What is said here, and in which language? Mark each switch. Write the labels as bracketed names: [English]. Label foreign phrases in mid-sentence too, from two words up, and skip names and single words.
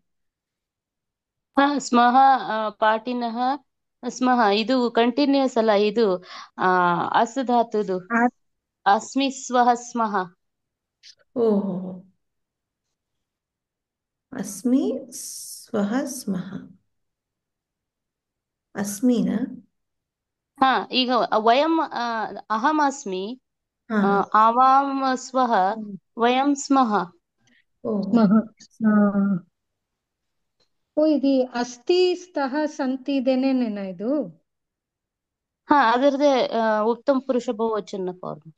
[Sanskrit] ಸ್ಮಃ ಪಾಠಿನಃ ಸ್ಮಃ [Kannada] ಇದು ಕಂಟಿನ್ಯೂಸ್ ಅಲ್ಲ, ಇದು ಅಸ್ ಧಾತುದು. ಆ- [Sanskrit] ಅಸ್ಮಿ ಸ್ವಹ ಸ್ಮಃ. ಓಹೋ, ಅಸ್ಮಿ ಸ್ವಹ ಸ್ಮಹ. [Kannada] ಅಸ್ಮಿನಾ? [Sanskrit] ಈಗ ವಯಂ ಅಹಂ ಅಸ್ಮಿ, ಹಾ. ಆವಾಂ ಸ್ವಹ, ಹ್ಮ್. ವಯಂ ಸ್ಮಃ. ಓಹೋ. ಸ್ಮಹ. ಆ. ಓ ಇದು ಅಸ್ಥಿ ಸ್ತಃ ಸಂತಿ [Kannada] ಇದೇನೇನೇನ ಇದು? ಅದರದೇ ಉತ್ತಮ ಪುರುಷ ಬಹುವಚನ ಫಾರ್ಮ್.